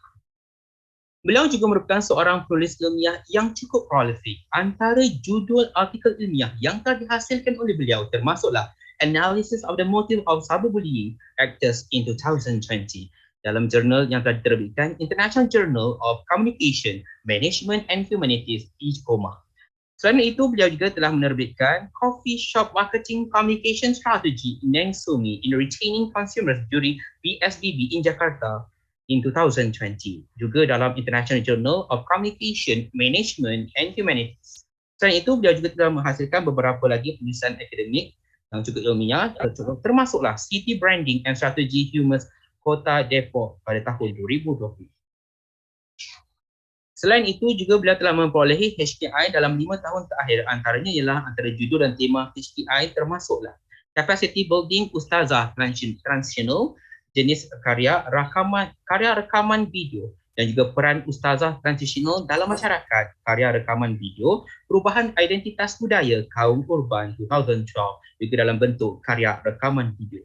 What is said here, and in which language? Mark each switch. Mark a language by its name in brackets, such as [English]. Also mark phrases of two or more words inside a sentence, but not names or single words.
[Malay] Beliau juga merupakan seorang penulis ilmiah yang cukup prolific. Antara judul artikel ilmiah yang telah dihasilkan oleh beliau termasuklah Analysis of the Motive of Cyberbullying Actors in 2020 dalam jurnal yang telah diterbitkan International Journal of Communication, Management and Humanities, IJCOMA. Selain itu, beliau juga telah menerbitkan Coffee Shop Marketing Communication Strategy Nensumi in Retaining Consumers During PSBB in Jakarta in 2020. Juga dalam International Journal of Communication, Management and Humanities. Selain itu, beliau juga telah menghasilkan beberapa lagi penulisan akademik yang juga ilmiah, termasuklah City Branding and Strategy Humans Kota Depok pada tahun 2020. Selain itu, juga beliau telah memperolehi HKI dalam 5 tahun terakhir. Antaranya ialah antara judul dan tema HKI termasuklah Capacity Building Ustazah Transitional, jenis karya rekaman video, dan juga peran Ustazah Transitional dalam masyarakat, karya rekaman video, perubahan identitas budaya kaum urban 2012, juga dalam bentuk karya rekaman video.